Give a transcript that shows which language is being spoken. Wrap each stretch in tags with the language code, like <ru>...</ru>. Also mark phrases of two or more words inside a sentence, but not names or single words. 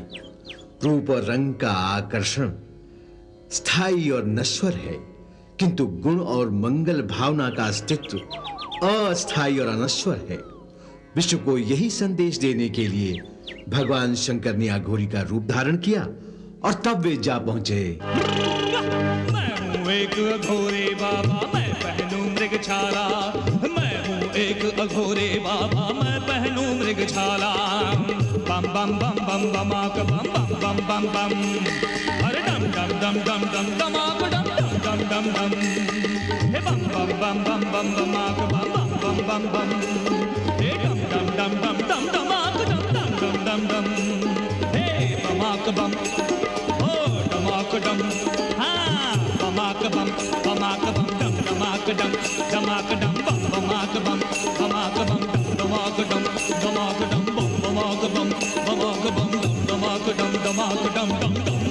<hi>रूप और रंग का आकर्षण स्थायी और नश्वर है, किंतु गुण और मंगल भावना का अस्तित्व अस्थायी और अनश्वर है। विश्व को यही संदेश देने के लिए भगवान शंकर ने अघोरी का रूप धारण किया और तब वे जा पहुंचे। मैं हूँ एक अघोरे बाबा, मैं पहनूं मृगछाला। मैं हूँ एक अघोरे बाबा, मैं पहनूं मृगछाला। बम बम बम बम बमाक बम बम बम बम बम, अरे डम डम डम डम डम दमाक डम डम डम डम डम, हे बम बम बम बम बम बमाक बम बम बम बम बम, हे डम डम डम डम डम दमाक डम डम डम डम डम, हे बमाक बम ओ दमाक डम, हाँ बमाक बम डम दमाक डम दमाक डम बम बमाक बम दमाक डम दमाक डम बम बमाक बम दमाक डम दमाक डम डम डम।</hi>